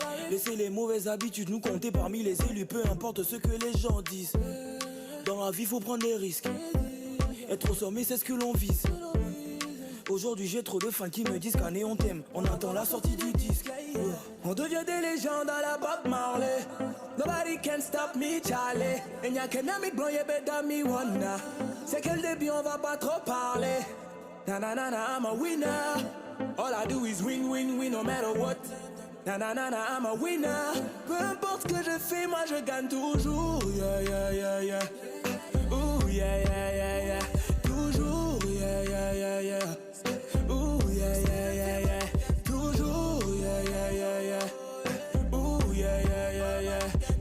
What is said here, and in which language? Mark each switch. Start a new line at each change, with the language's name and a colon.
French: Laissez les mauvaises habitudes nous compter parmi les élus. Peu importe ce que les gens disent. Dans la vie, faut prendre des risques. Être au sommet, c'est ce que l'on vise. Aujourd'hui, j'ai trop de fans qui me disent qu'année on t'aime. On attend la sortie du disque. On devient des légendes à la Bob Marley.
English: Nobody can stop me, Charlie.
French: Et y'a qu'un ami de blanc, y'a
English: better me wanna.
French: C'est que le début, on va pas trop parler.
English: Nanana, I'm a winner. All I do is win, win, win, no matter what. Nanana, I'm a winner.
French: Peu importe ce que je fais, moi je gagne toujours. Yeah, yeah, yeah, yeah. Ooh, yeah, yeah, yeah, yeah. Toujours, yeah, yeah, yeah, yeah. Ooh, yeah, yeah, yeah, yeah. Toujours, yeah, yeah, yeah, yeah. Ooh, yeah, yeah, yeah, yeah.